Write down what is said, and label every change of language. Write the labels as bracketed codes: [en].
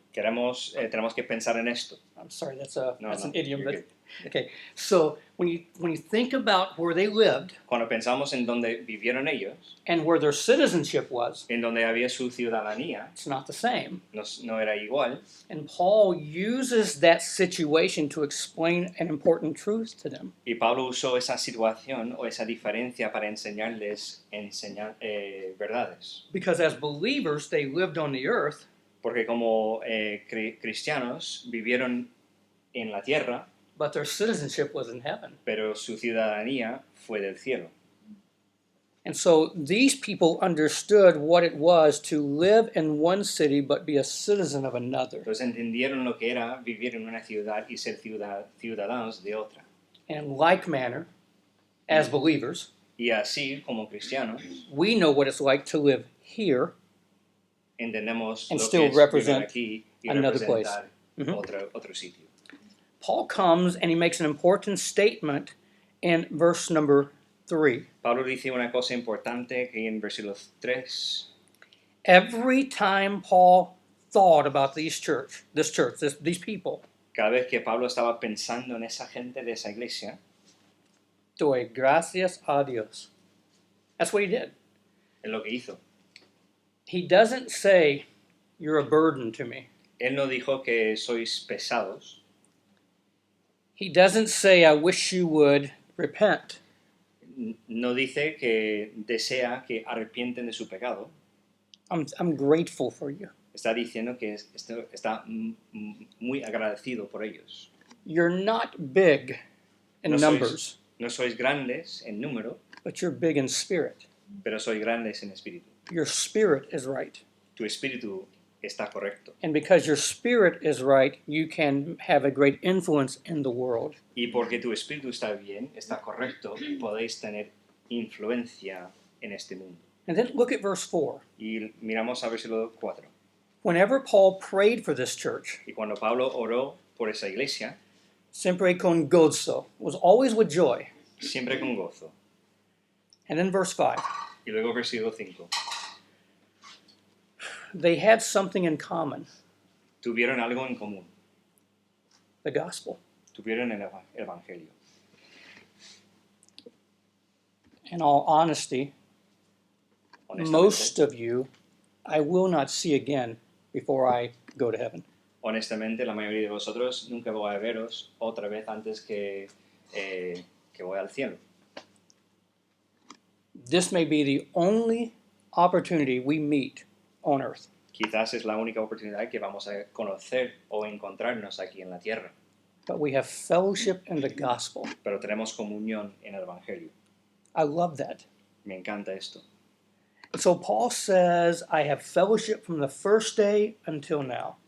[es] tenemos que pensar en esto. [en] I'm sorry, that's [es] No, [en] an [es] no, [en] idiom, you're but okay. So when you think about where they lived [es] Cuando pensamos en donde vivieron ellos, [en] and where their citizenship was, [es] en donde había su ciudadanía, [en] it's not the same. [es] no era igual. [en] And Paul uses that situation to explain an important truth to them. [es] Y Pablo usó esa situación o esa diferencia para enseñarles verdades. [en] Because as believers, they lived on the earth, [es] Porque como cristianos vivieron en la tierra, [en] but their citizenship was in heaven. [es] pero su ciudadanía fue del cielo. [en] And so these people understood what it was to live in one city but be a citizen of another. [es] Entonces entendieron lo que era vivir en una ciudad y ser ciudadanos de otra. [en] And in like manner, as believers, [es] Y así, como cristianos, [en] we know what it's like to live here [es] entendemos [en] and [es] lo [en] still [es] que es [en] represent [es] vivir aquí y [en] another place. [es] representar otro sitio. [en] Paul comes and he makes an important statement in verse number 3. [es] Pablo dice una cosa importante que en versículo 3. [en] Every time Paul thought about these people, [es] Cada vez que Pablo estaba pensando en esa gente de esa iglesia, doy gracias a Dios. [en] That's what he did. [es] es lo que hizo. [en] He doesn't say, you're a burden to me. [es] Él no dijo que sois pesados. [en] He doesn't say, I wish you would repent. [es] No dice que desea que arrepienten de su pecado. [en] I'm grateful for you. [es] Está diciendo que está muy agradecido por ellos. [en] You're not big in numbers, [es] No sois grandes en número, [en] but you're big in spirit. [es] pero sois grandes en espíritu. [en] Your spirit is right. [es] Tu espíritu está correcto. [en] And because your spirit is right, you can have a great influence in the world. [es] Y porque tu espíritu está bien, está correcto, podéis tener influencia en este mundo. [en] And then look at verse 4. [es] Y miramos a versículo 4. [en] Whenever Paul prayed for this church, [es] Y cuando Pablo oró por esa iglesia, siempre con gozo, [en] was always with joy. [es] siempre con gozo. [en] And then verse 5. [es] Y luego versículo 5. [en] They had something in common, [es] Tuvieron algo en común. [en] the gospel. [es] Tuvieron el evangelio. [en] In all honesty, most of you I will not see again before I go to heaven. [es] Honestamente, la mayoría de vosotros nunca voy a veros otra vez antes que voy al cielo. [en] This may be the only opportunity we meet on earth. [es] Quizás es la única oportunidad que vamos a conocer o encontrarnos aquí en la tierra. [en] But we have fellowship in the gospel. [es] Pero tenemos comunión en el evangelio. [en] I love that. [es] Me encanta esto. [en] So Paul says, I have fellowship from the first day until now.